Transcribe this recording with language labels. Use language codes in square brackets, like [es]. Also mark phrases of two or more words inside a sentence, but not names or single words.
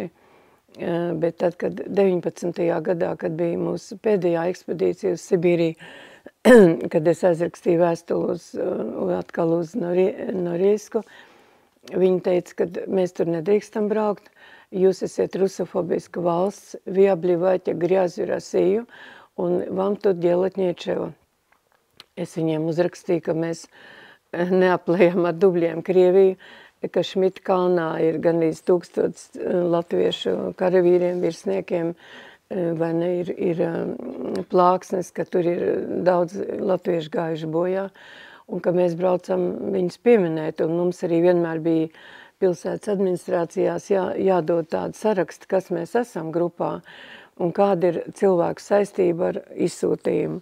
[lv] Bet tad, kad 19. gadā, kad bija mūsu pēdējā ekspedīcija uz Sibīriju, kad es aizrakstīju vēstuli atkal uz Norilsku, viņi teica, ka mēs tur nedrīkstam braukt, jūs esat rusofobiska valsts, [ru] вы обливаете грязью Россию, un вам тут делать нечего. [lv] Es viņiem uzrakstīju, ka mēs neaplējam ar dubļiem Krieviju, ka Šmita kalnā ir gandrīz 1000 latviešu karavīriem, virsniekiem, vai ne, ir plāksnes, ka tur ir daudz latviešu gājuši bojā, un ka mēs braucam viņus pieminēt, un mums arī vienmēr bija pilsētas administrācijās jādod tādu sarakstu, kas mēs esam grupā, un kāda ir cilvēku saistība ar izsūtījumu.